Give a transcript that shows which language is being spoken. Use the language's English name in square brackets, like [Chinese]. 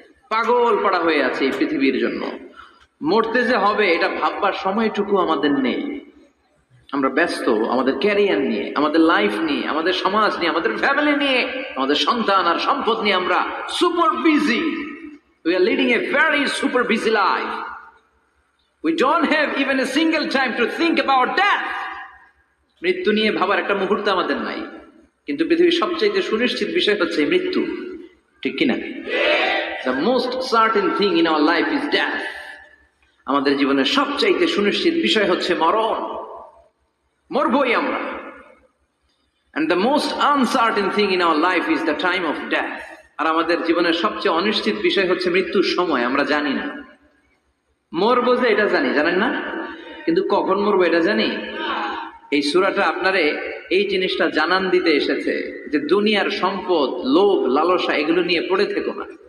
[Bangla] পাগল পাড়া হয়ে আছে এই পৃথিবীর জন্য। মরতে যে হবে এটা ভাববার সময়টুকু আমাদের নেই। আমরা ব্যস্ত আমাদের ক্যারিয়ার নিয়ে, আমাদের লাইফ নিয়ে, আমাদের সমাজ নিয়ে, আমাদের ফ্যামিলি নিয়ে, আমাদের সন্তান আর সম্পদ নিয়ে আমরা super busy. [English] We are leading a very super busy life. We don't have even a single time to think about death. [Bangla] মৃত্যু নিয়ে ভাবার একটা মুহূর্ত আমাদের নাই। কিন্তু পৃথিবীর সবচেয়ে সুনিশ্চিত বিষয় হচ্ছে মৃত্যু, ঠিক কিনা? [English] The most certain thing in our life is death. [Bangla] আমাদের জীবনের সবচাইতে সুনিশ্চিত বিষয় হচ্ছে মরণ, মরবই আমরা। [English] And the most uncertain thing in our life is the time of death. [Bangla] আর আমাদের জীবনের সবচেয়ে অনিশ্চিত বিষয় হচ্ছে মৃত্যুর সময়। আমরা জানি না মরবো, যে এটা জানি, জানেন না, কিন্তু কখন মরবো এটা জানি। এই সূরাটা আপনারে এই জিনিসটা জানান দিতে এসেছে যে দুনিয়ার সম্পদ, লোভ, লালসা এগুলো নিয়ে পড়ে থেকো না।